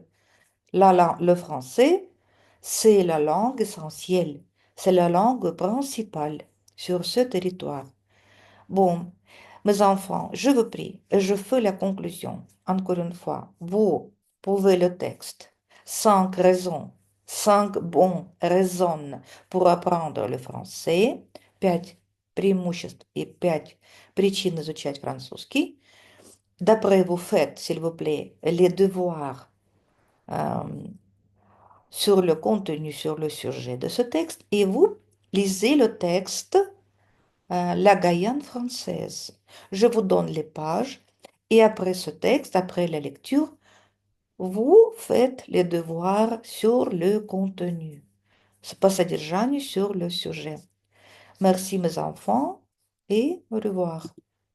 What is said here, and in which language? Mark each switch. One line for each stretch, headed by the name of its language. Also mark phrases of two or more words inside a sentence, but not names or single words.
French: Le français, c'est la langue essentielle, c'est la langue principale sur ce territoire. Bon, mes enfants, je vous prie, et je fais la conclusion. Encore une fois, vous pouvez le texte. 5 raisons, 5 bonnes raisons pour apprendre le français.
Russian: 5 преимуществ и 5 причин изучать французский.
French: D'après vous faites, s'il vous plaît, les devoirs euh, sur le contenu, sur le sujet de ce texte et vous lisez le texte La Guyane française. Je vous donne les pages et après ce texte, après la lecture, vous faites les devoirs sur le contenu.
Russian: По содержанию
French: sur le sujet. Merci mes enfants et au revoir.